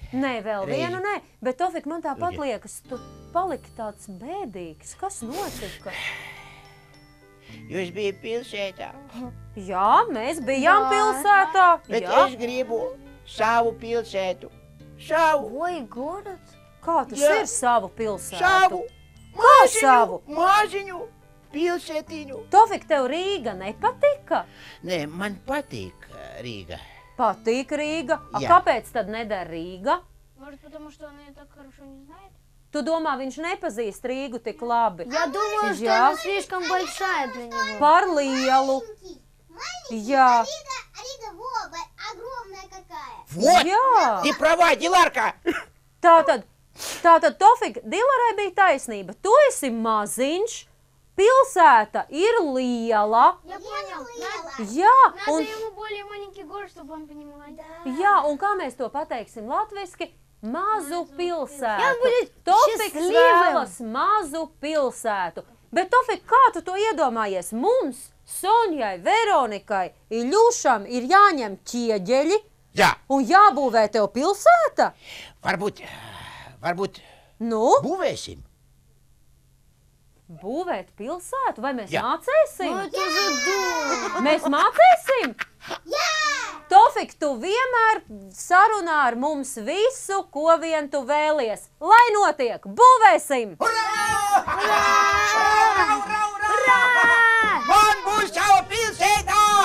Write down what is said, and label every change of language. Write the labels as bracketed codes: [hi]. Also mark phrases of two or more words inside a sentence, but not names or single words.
[lv] Nē, vēl Reizi. vienu nē. Bet, Tofik, man tāpat liekas, tu paliki tāds bēdīgs. Kas notika? Jūs bija pilsētā. Jā, mēs bijām pilsētā. Bet Jā. es gribu savu pilsētu. Savu. [ru] Ой, город. [lv] Kā tas Jā. ir savu pilsētu? Savu. Kā savu? Maziņu pilsētiņu. Tofik, tev Rīga nepatika? Nē, man patīk Rīga. Patīk Rīga. A, Jā. kāpēc tad nedara Rīga? [ru] Может, потому что она ее так хорошо не знает? [lv] Tu domā, viņš nepazīst Rīgu tik labi? [ru] Я думаю, что Я- она слишком большая для него. [lv] Par lielu. Jā. [ru] Рига Вова, огромная какая. Вот! [lv] Jā. [ru] Ты права, Диларка! [lv] Tātad, Tofik, Dilarai bija taisnība. Tu esi maziņš, pilsēta ir liela. [ru] Я понял. [lv] Jā, [ru] Надо [lv] un, [ru] ему более маленький город, чтобы он понимал. [lv] jā, un kā mēs to pateiksim latviski? mazu pilsētu. Jā, bet Tofiks šis vēlas mazu pilsētu. Bet, Tofik, kā tu to iedomājies? Mums, Sonjai, Veronikai, Iļušam ir jāņem ķieģeļi Jā, un jābūvē tev pilsēta? varbūt Nu, būvēsim. būvēt pilsētu? Vai mēs Jā. mācēsim? [ru] Это же дура. [lv] Mēs mācēsim? Jā! Tofik, tu vienmēr sarunā ar mums visu, ko vien tu vēlies. Lai notiek, būvēsim! Man būs sava pilsēta!